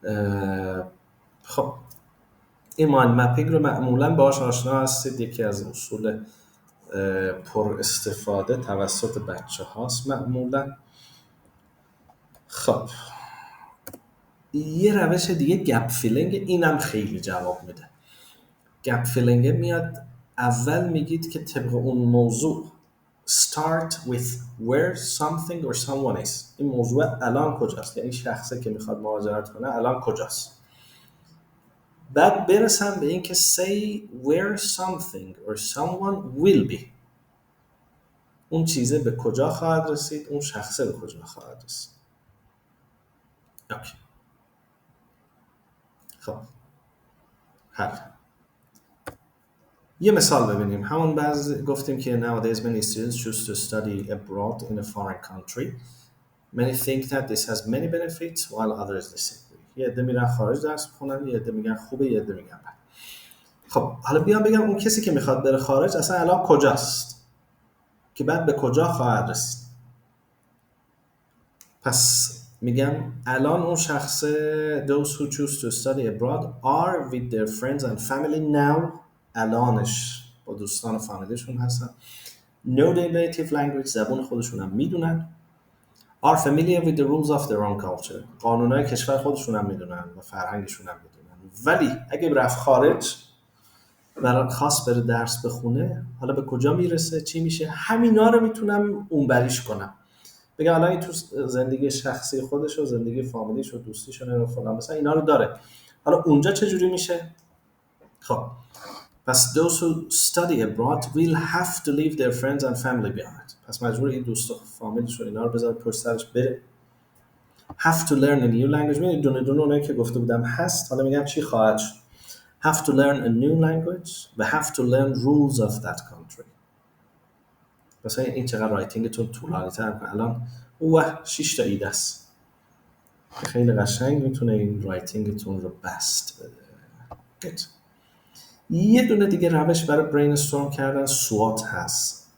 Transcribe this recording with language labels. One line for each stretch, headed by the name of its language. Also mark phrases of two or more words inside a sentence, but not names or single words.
Persian: خب این
English: mind mapping
Persian: رو معمولا باهاش آشنا هستید، یکی از اصول پر استفاده توسط بچه هاست معمولا. خب یه روش دیگه
English: gap filling,
Persian: اینم خیلی جواب میده.
English: gap filling
Persian: میاد اول میگید که طبق اون موضوع
English: start with where something or someone is.
Persian: این موضوع الان کجاست، یعنی شخصی که میخواد مهاجرت کنه الان کجاست. بعد برسم به این که
English: say where something or someone will be.
Persian: اون چیزه به کجا خواهد رسید، اون شخصه به کجا خواهد رسید. اوکی. خب حل. یه مثال ببینیم. همون گفتیم که
English: nowadays many students choose to study abroad in a foreign country. Many think that this has many benefits while others disagree.
Persian: یه عده میرن خارج درس بخونن، یه عده میگن خوبه، یه عده میگن بد. خب حالا بیام بگم اون کسی که میخواد بره خارج اصلا الان کجاست که بعد به کجا خواهد رسید. پس میگم الان اون شخص
English: those who choose to study abroad are with their friends and family now.
Persian: الانش با دوستان و فامیلیشون هستن.
English: know their native language.
Persian: زبان خودشون هم میدونن.
English: are familiar with the rules of their own culture.
Persian: قانونهای کشور خودشون هم میدونن و فرهنگشون هم میدونن. ولی اگه رفت خارج برای خاص بره درس بخونه، حالا به کجا میرسه، چی میشه، همینا رو میتونم اونوریش کنم. بگم الان این تو زندگی شخصی خودش و زندگی فامیلیش و دوستیش و فلان مثلا اینا رو داره. حالا اونجا چه جوری میشه؟ خب پس
English: those who study abroad will have to leave their friends and family behind.
Persian: پس مجبور این دوست و فامیلش رو اینا رو بذاره پشت سرش بره.
English: have to learn a new language.
Persian: میدونید دونه دونه اونایی که گفته بودم هست. حالا میگم چی خواهد شد.
English: have to learn a new language و have to learn rules of that country.
Persian: مثلا این چقدر رایتینگتون طولانی تر کنه. الان 6 تا ایده است. خیلی قشنگ میتونه این رایتینگتون رو بست بده. Good. یه دونه دیگه روش برای برین استورم کردن SWOT هست.